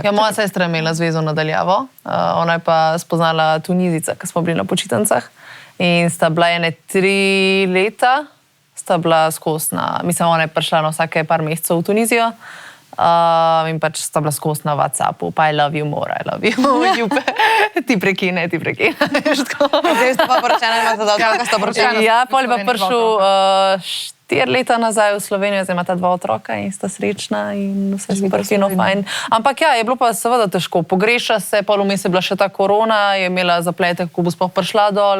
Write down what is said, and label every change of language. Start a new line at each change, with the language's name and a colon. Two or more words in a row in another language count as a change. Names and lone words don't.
Slovenian: Ja, moja sestra je imela zvezo nadaljavo, ona je pa spoznala Tunizica, ko smo bili na počitnicah in sta bila 3 leta, sta bila skozi mislim, ona je prišla na vsake par mesecev v Tunizijo. In pač sta bila skozi na WhatsAppu, pa
English: I love you more, I love you.
Slovenian: Ti prekine. Zdaj ste pa poročena, imate dolgo, sta poročena. Ja, pol je pa prišel 4 leta nazaj v Slovenijo, zdaj imata 2 otroka in sta srečna in vse super fino, fajn. Ampak ja, je bilo pa seveda težko. Pogreša se, pol vmes je bila še ta korona, je imela zaplete, ko bo sploh prišla dol.